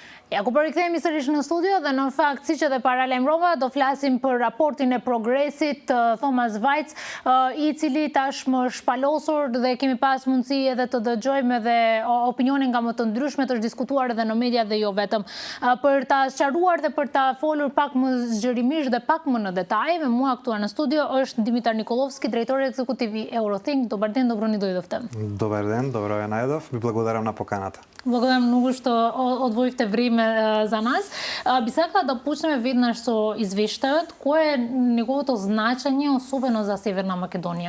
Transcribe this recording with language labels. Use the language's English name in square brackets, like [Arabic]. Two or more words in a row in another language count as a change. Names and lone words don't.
[Albanian] Ako përikthehemi sërish në studio dhe në fakt siç edhe paralajmërova do flasim për raportin e Progresit Thomas Vajc, I cili tashmë shpalosur dhe kemi pas mundësi edhe të dëgjojmë edhe opinione nga më të ndryshmet, është diskutuar edhe në media dhe jo vetëm. Për ta sqaruar dhe për ta folur pak më zgjerimisht dhe pak më në detaj, me mua këtu në studio është Dimitar Николовски, drejtori екзекутив и Eurothink. [Macedonian] Добър ден, добро ни дојдовте. Добар ден, добро ја најдов. Ви благодарам на поканата. Благодарам многу што одвоивте време за нас. Би сакала да почнеме веднаш со извештајот. Кое е неговото значење, особено за Северна Македонија?